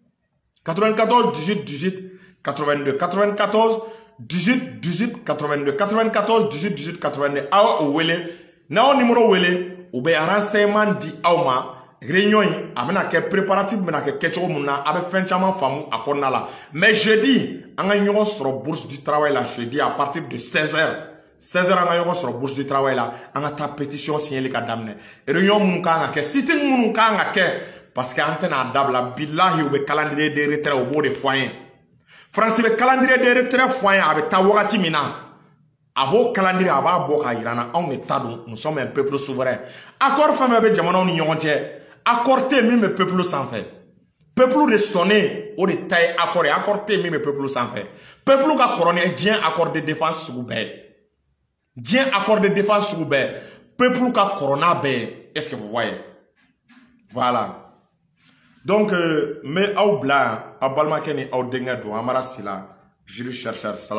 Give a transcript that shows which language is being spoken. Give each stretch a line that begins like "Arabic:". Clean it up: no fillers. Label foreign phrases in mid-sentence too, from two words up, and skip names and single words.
Bambara: 94 18 18 82 94 18 18 82 94 18 18 82 aw o wele n'aw numéro wele u bɛ renseignement di aw ma réunion in a bɛna kɛ préparatif bɛna kɛ kɛcogo mun na a bɛ fɛn caman faamu a kɔnɔna la
French: mais jeudi
Bambara: an ka ɲɔgɔn sɔrɔ
French: bourse du
Bambara: travail la
French: jeudi à partir de 16h 16h
Bambara: an ka ɲɔgɔn sɔrɔ
French: bourse du travail
Bambara: la an ka taa pétition signeli ka daminɛ réunion minnu kan ka kɛ sitting minnu kan ka kɛ
French: parce que
Bambara: an tɛna dabila bilahi u bɛ
French: calendrier de retrait
Bambara: u b'o de fɔ an ye Faransi bɛ
French: calendrier de retrait
Bambara: fɔ an ye a bɛ taa wagati min na a b'o calendrier a b'a bɔ k'a yira an na anw de ta don
French: nous sommes un peuple souverain
Bambara: accord fɛn fɛn bɛ jamanaw ni ɲɔgɔn cɛ accord tɛ min bɛ peuple sanfɛ peuple de sonné o de ta ye accord ye accord tɛ min bɛ peuple sanfɛ peuple ka kɔrɔ ni diɲɛ
French: accord de défense
Bambara: sugu bɛɛ diɲɛ
French: accord de défense
Bambara: sugu bɛɛ peuple ka kɔrɔ n'a bɛɛ ye
French: est-ce que vous voyez voilà donc
Bambara: n bɛ aw bila yan aw balimakɛ ni aw denkɛ don Amara Sila Jules chercheur salam